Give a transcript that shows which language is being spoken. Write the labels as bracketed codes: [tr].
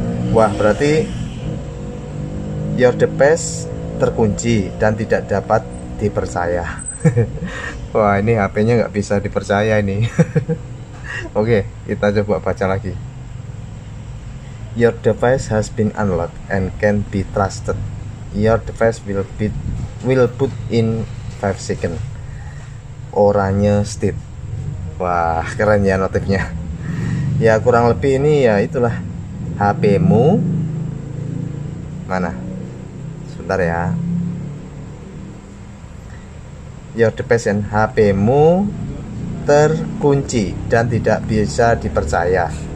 [id] Wah, berarti [en] your device [id] terkunci dan tidak dapat dipercaya. Wah, ini HP-nya nggak bisa dipercaya ini. Oke, kita coba baca lagi. [en] Your device has been unlocked and can be trusted. Your device will boot in 5 second. [id] Oranye state. Wah, keren ya notifnya. Ya kurang lebih ini ya itulah HP-mu. Mana? Sebentar ya. [en] Your device and [id] HP-mu terkunci dan tidak bisa dipercaya.